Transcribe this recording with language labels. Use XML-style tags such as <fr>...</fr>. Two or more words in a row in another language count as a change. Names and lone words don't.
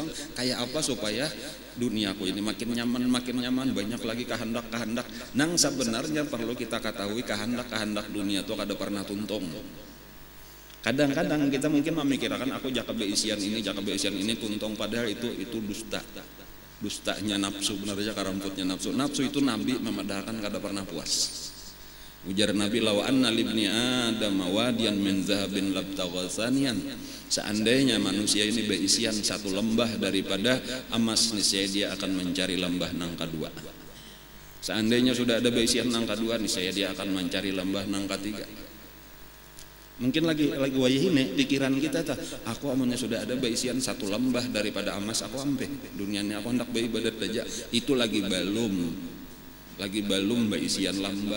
<bjn>Kayak apa supaya duniaku ini makin nyaman, banyak lagi kehendak nang sebenarnya perlu kita ketahui kehendak dunia tuh kada pernah tuntung. Kadang-kadang kita mungkin memikirkan aku jaka beisian ini tuntung, padahal itu dustanya nafsu, benarnya karamputnya nafsu itu Nabi memadahkan kada pernah puas. Ujar Nabi,</bjn> <ar>لو أن لابن آدم واديا من ذهب لابتغى ثانيا.</ar> <bjn>Seandainya manusia ini beisian satu lembah daripada emas, niscaya dia akan mencari lembah nang kedua. Seandainya sudah ada beisian nang kedua, niscaya dia akan mencari lembah nang ketiga. Mungkin lagi wayahine pikiran kita tak, aku amunnya sudah ada beisian satu lembah daripada emas, aku ampe dunianya aku hendak beribadat aja. Itu lagi balum beisian lembah.</bjn>